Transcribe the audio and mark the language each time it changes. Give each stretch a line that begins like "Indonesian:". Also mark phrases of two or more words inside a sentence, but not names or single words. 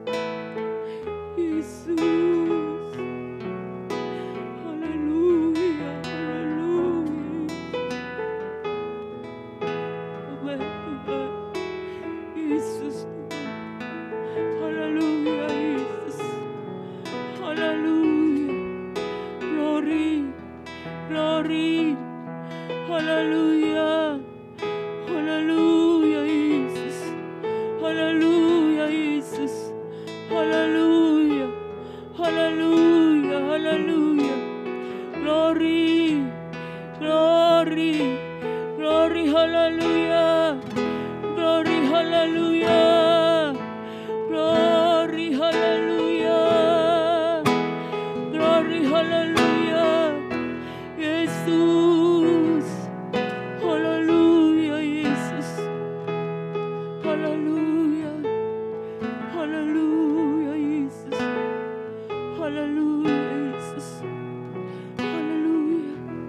Indonesian: Yesus. Haleluya. Haleluya. Amin Tuhan. Yesus Tuhan. Haleluya Yesus. Haleluya. Glory. Glory. Haleluya. Haleluya Yesus. Haleluya Yesus. Haleluya. Haleluya. Haleluya. Glory. Glory. Glory. Haleluya. Glory. Haleluya. Glory. Haleluya. Glory. Haleluya. Yesus. Haleluya Yesus. Haleluya. Haleluya Yesus. Haleluya Yesus. Haleluya.